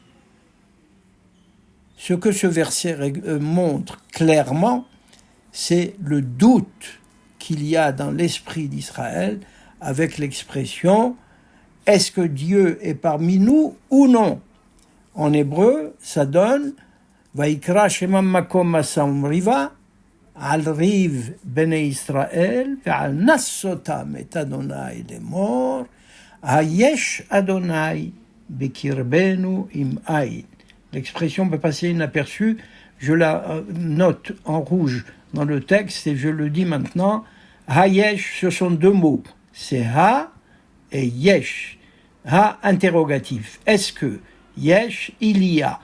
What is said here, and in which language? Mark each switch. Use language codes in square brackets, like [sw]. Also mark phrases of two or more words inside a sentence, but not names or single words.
[fr] Ce que ce verset montre clairement, c'est le doute qu'il y a dans l'esprit d'Israël avec l'expression « Est-ce que Dieu est parmi nous ou non ?» En hébreu, ça donne « [he] ויקרא שמם מקום מסם ריבה על ריב בני ישראל ועל נסותם את אדוני לאמר היש אדוני בקרבנו אם אין [fr] » L'expression peut passer inaperçue, je la note en rouge dans le texte et je le dis maintenant. Hayesh, ce sont deux mots, c'est ha et yesh. Ha interrogatif. Est-ce que yesh, il y a.